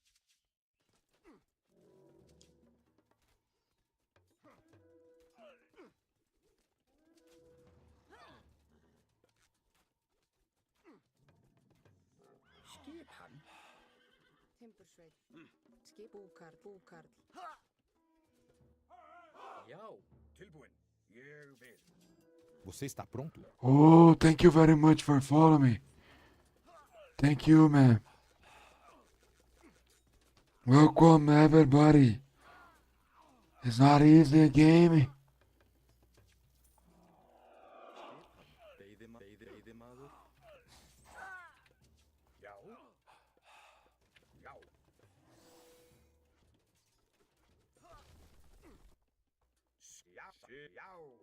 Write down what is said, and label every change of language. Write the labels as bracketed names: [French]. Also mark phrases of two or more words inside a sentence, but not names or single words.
[Icelandic] Skipan. Timbursveit. Skip. Búkarl. Búkarl. Já. Tilbúin. Ég vil. [Portuguese] Você está pronto? [English] Oh, thank you very much for following me. Thank you, man. Welcome, everybody. It's not easy game. [Icelandic] Veiðimaður. Já. Já. Já. Já.